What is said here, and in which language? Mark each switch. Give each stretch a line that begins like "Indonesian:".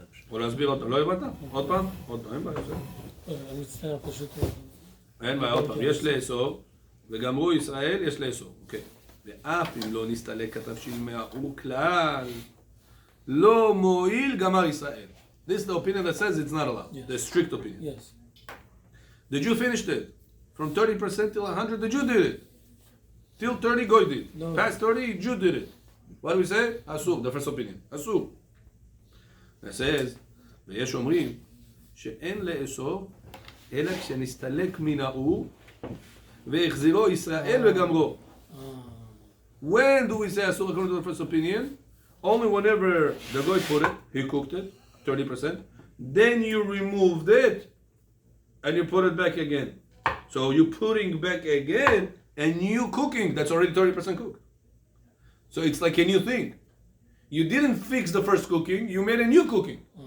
Hebrew: או להסביר אותו, לא הבנת? עוד פעם, אין בעיה. אני מצטער פשוט. אין בעיה, עוד פעם, יש לאסור, וגמרו ישראל, יש לאסור, אוקיי. ואף אם לא נסתלק התבשיל מהאור כלל, לא מועיל גמר ישראל.
English: This is the opinion that says it's not allowed. Yes. The strict opinion. Yes. The Jew finished it. From 30% till 100, the Jew did it. Till 30, Goy did. No. Past 30, Jew did it. What do we say? אסור, the first opinion.
Hebrew: אסור.
English: It says,
Hebrew: ויש אומרים, שאין לאסור, אלא כשנסתלק מן האור, והחזירו ישראל וגמרו.
English: When do we say אסור according to the first opinion? Only whenever the Goy put it, he cooked it, 30%, then you removed it, and you put it back again. So you're putting back again, and you cooking, that's already 30% cooked. So it's like a new thing. You didn't fix the first cooking, you made a new cooking.